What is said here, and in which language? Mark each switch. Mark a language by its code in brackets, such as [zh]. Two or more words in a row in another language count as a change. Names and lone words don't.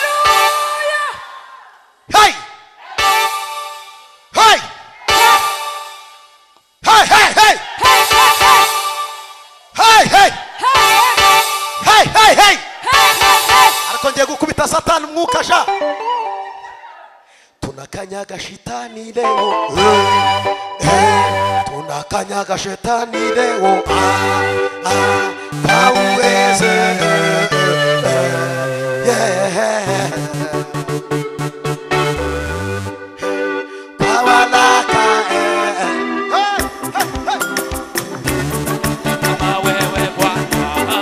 [rw] hey hey hey hey hey hey hey hey hey hey. ariko ngiye gukubita Satani umwuka sha. [sw] tunakanyaga shetani leo, tunakanyaga shetani leo, hauweze, pawalaka, kama wewe Bwana,